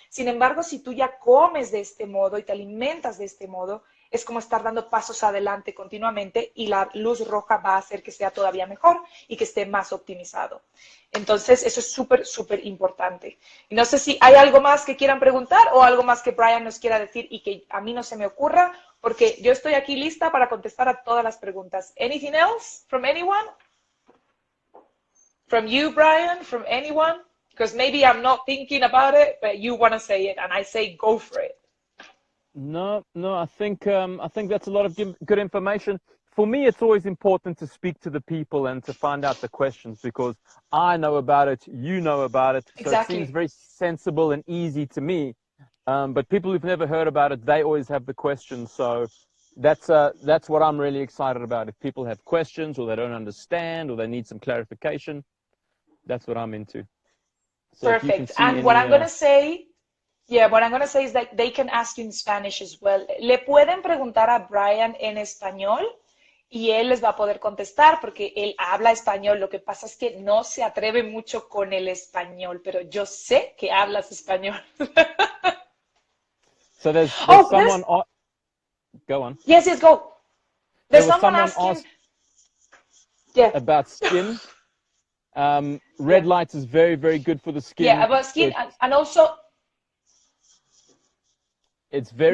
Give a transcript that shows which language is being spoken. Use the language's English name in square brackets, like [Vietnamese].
[Spanish] Sin embargo, si tú ya comes de este modo y te alimentas de este modo, es como estar dando pasos adelante continuamente, y la luz roja va a hacer que sea todavía mejor y que esté más optimizado. Entonces, eso es súper, súper importante. Y no sé si hay algo más que quieran preguntar o algo más que Brian nos quiera decir y que a mí no se me ocurra, porque yo estoy aquí lista para contestar a todas las preguntas. [English] Anything else from anyone? From you, Brian? From anyone? Because maybe I'm not thinking about it, but you want to say it, and I say go for it. No, I think that's a lot of good information. For me, it's always important to speak to the people and to find out the questions, because I know about it, you know about it, so exactly. It seems very sensible and easy to me. But people who've never heard about it, they always have the questions. So that's what I'm really excited about. If people have questions, or they don't understand, or they need some clarification, that's what I'm into. So perfect. And what I'm going to say... Yeah, what I'm going to say is that they can ask you in Spanish as well. [Spanish] Le pueden preguntar a Brian en español y él les va a poder contestar porque él habla español. Lo que pasa es que no se atreve mucho con el español, pero yo sé que hablas español. [English] So there's someone... Go on. Yes, go. There's someone asking... about skin. Red light is very, very good for the skin. Yeah, about skin, and also it's very